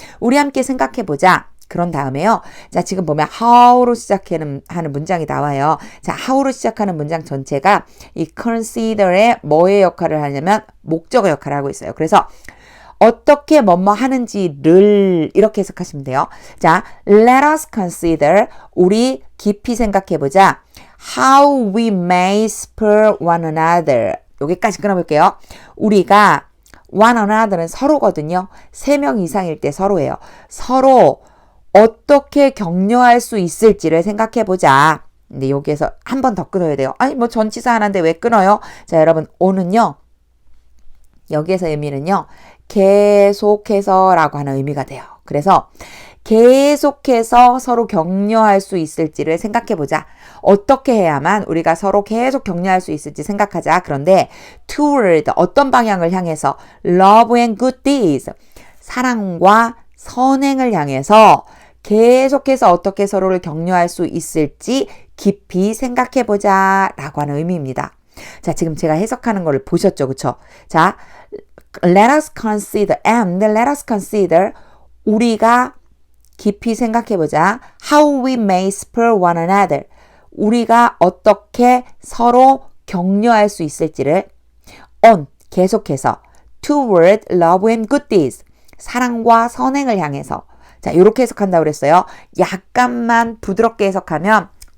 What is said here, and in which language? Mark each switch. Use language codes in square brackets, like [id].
[ko] 우리 함께 생각해보자. 그런 다음에요. 자, 지금 보면 how로 시작하는 문장이 나와요. 자, how로 시작하는 문장 전체가 이 consider의 뭐의 역할을 하냐면 목적어 역할을 하고 있어요. 그래서 어떻게 뭐뭐 하는지를 이렇게 해석하시면 돼요. 자, [en] let us consider. [ko] 우리 깊이 생각해보자. [en] How we may spur one another. [ko] 여기까지 끊어볼게요. 우리가 one another는 서로거든요. 3명 이상일 때 서로예요. 서로 어떻게 격려할 수 있을지를 생각해보자. 근데 여기에서 한 번 더 끊어야 돼요. 아니 뭐 전치사 하나인데 왜 끊어요? 자, 여러분 오는요. 여기에서 의미는요. 계속해서 라고 하는 의미가 돼요. 그래서 계속해서 서로 격려할 수 있을지를 생각해보자. 어떻게 해야만 우리가 서로 계속 격려할 수 있을지 생각하자. 그런데 toward 어떤 방향을 향해서 [en] love and good deeds [ko] 사랑과 선행을 향해서 계속해서 어떻게 서로를 격려할 수 있을지 깊이 생각해보자 라고 하는 의미입니다. 자, 지금 제가 해석하는 거를 보셨죠? 그쵸? [en] 자, let us consider and let us consider [ko] 우리가 깊이 생각해보자. [en] How we may spur one another [ko] 우리가 어떻게 서로 격려할 수 있을지를 on 계속해서 [en] toward love and good deeds [ko] 사랑과 선행을 향해서 자, 이렇게 해석한다고 그랬어요. 약간만 부드럽게 해석하면